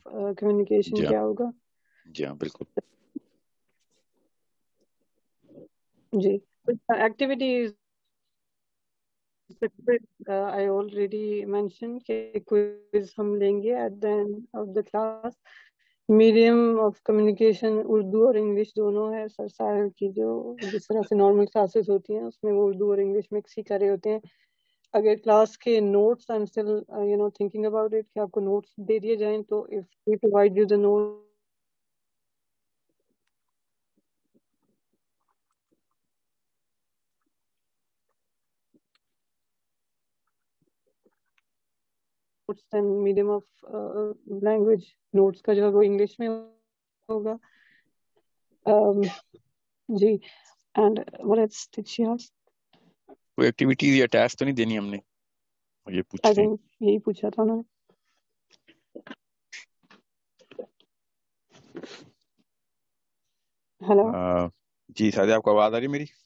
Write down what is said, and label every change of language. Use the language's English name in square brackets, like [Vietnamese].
[English] of communication [Urdu] جی ہاں کیا ہوگا. جی ہاں بالکل. [English] جی activities I already mentioned کہ quiz [Urdu] ہم لیں گے [English] at the end of the class. [Urdu] Medium of communication Urdu اور انگلش دونوں ہے. سر ساحل کی جو جس طرح سے نارمل کلاسز ہوتی ہیں اس میں وہ اردو اور انگلش مکس ہی کر رہے ہوتے ہیں. اگر کلاس کے notice [English] I am still thinking about it [Urdu] کہ آپ کو نوٹس دے دیے جائیں تو [English] if we provide you the notes then medium of language notes [Urdu] کا جو ہے وہ انگلش میں ہوگا. [English] جی and what else did she ask? [Urdu] کوئی ایکٹیویٹیز یا ٹاسک تو نہیں دینی ہم نے, یہ پوچھ [English] I [Urdu] رہے ہیں. [English] think [Urdu] یہی پوچھا تھا انہوں نے. ہیلو جی سعدیہ آپ کو آواز آ رہی ہے میری؟